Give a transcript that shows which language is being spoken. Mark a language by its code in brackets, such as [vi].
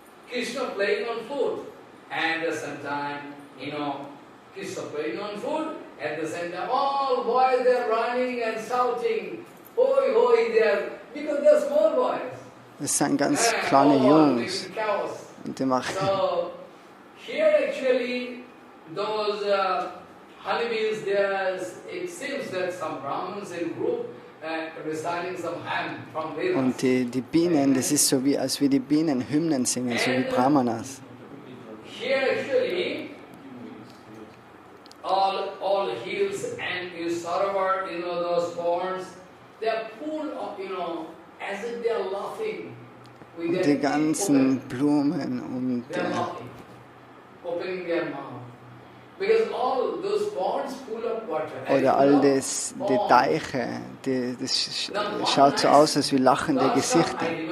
[en] Krishna playing on flute, and at the same time, Krishna playing on flute, at the same time, all boys they are running and shouting, hoi hoi there, because they are small boys. [de] Das sind ganz kleine Jungs und die machen. [en] So here actually those honeybees, it seems that some Brahmins in group reciting some hymn from Vedas. [de] Und die Bienen, das ist so wie, als wie die Bienen Hymnen singen, so wie Brahmanas. [en] Here actually, all hills and Sarovar, those ponds, they are full of, as if they are laughing. [de] Und die ganzen Blumen und [en] opening their mouth. Because all those ponds full of water. [de] Oder all die Teiche, das schaut so aus, als wie lachende Gesichter.